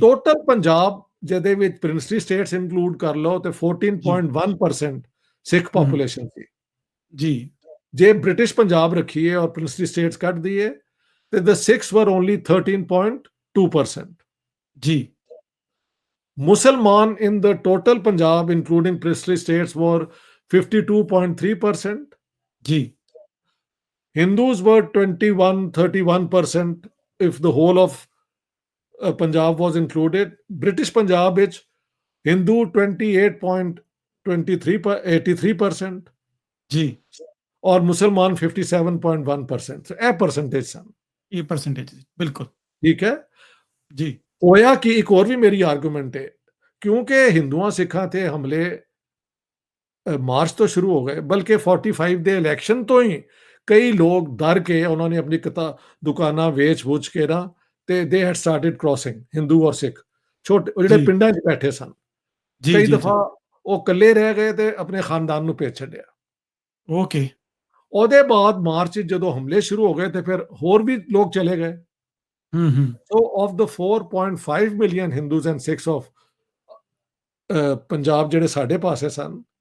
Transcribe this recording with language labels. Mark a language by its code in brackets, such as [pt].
[pa] Total Punjab ਜਿਹਦੇ ਵਿੱਚ princely status include ਕਰ ਲਓ ਤੇ ਜੀ। 14.1% ਸਿੱਖ ਹੂੰ, ਪੋਪੂਲੇਸ਼ਨ ਸੀ। ਜੀ, ਜੇ ਬ੍ਰਿਟਿਸ਼ ਪੰਜਾਬ ਰੱਖੀਏ ਔਰ ਪ੍ਰਿੰਸਲੀ ਸਟੇਟਸ ਕੱਢ ਦਈਏ ਤੇ [en] the Sikhs were only [pa] 13.2%। ਜੀ, [en] Musalman in the total Punjab, including princely states, were 52.3%. [pa] ਜੀ, [en] Hindus were 31% if the whole of Punjab was included. British Punjab which Hindu 28.83%, [pa] ਜੀ। [en] और Musalman 57.1%. [pa] So, ਇਹ percentage ਸਨ। ਇਹ ਪਰਸੈਂਟੇਜ ਬਿਲਕੁਲ। ਠੀਕ ਹੈ। ਜੀ, ਹੋਇਆ ਕਿ ਇੱਕ ਹੋਰ ਵੀ ਮੇਰੀ ਆਰਗੂਮੈਂਟ ਹੈ, ਕਿਉਂਕਿ ਹਿੰਦੂਆਂ ਸਿੱਖਾਂ ਤੇ ਹਮਲੇ ਮਾਰਚ ਤੋਂ ਸ਼ੁਰੂ ਹੋ ਗਏ, ਬਲਕਿ 45 ਦੇ ਇਲੈਕਸ਼ਨ ਤੋਂ ਹੀ ਕਈ ਲੋਕ ਡਰ ਕੇ ਉਹਨਾਂ ਨੇ ਆਪਣੀ ਦੁਕਾਨਾਂ ਵੇਚ-ਵੂਚ ਕੇ ਨਾ ਤੇ [en] ਦੇ had started crossing, [pa] ਹਿੰਦੂ ਔਰ ਸਿੱਖ, ਛੋਟੇ ਜਿਹੜੇ ਜੀ, ਪਿੰਡਾਂ 'ਚ ਬੈਠੇ ਸਨ। ਜੀ, ਕਈ ਜੀ, ਜੀ। ਦਫਾ ਉਹ ਇਕੱਲੇ ਰਹਿ ਗਏ ਤੇ ਆਪਣੇ ਖਾਨਦਾਨ ਨੂੰ ਭੇਜ ਛੱਡਿਆ। ਓਕੇ। ਉਹਦੇ ਬਾਅਦ ਮਾਰਚ 'ਚ ਜਦੋਂ ਹਮਲੇ ਸ਼ੁਰੂ ਹੋ ਗਏ ਤੇ ਫਿਰ ਹੋਰ ਵੀ ਲੋਕ ਚਲੇ ਗਏ। ਹੂੰ, ਹੂੰ। [en] So of the 4.5 million Hindus and Sikhs of Punjab [pa] ਜਿਹੜੇ ਸਾਡੇ ਪਾਸੇ ਸਨ,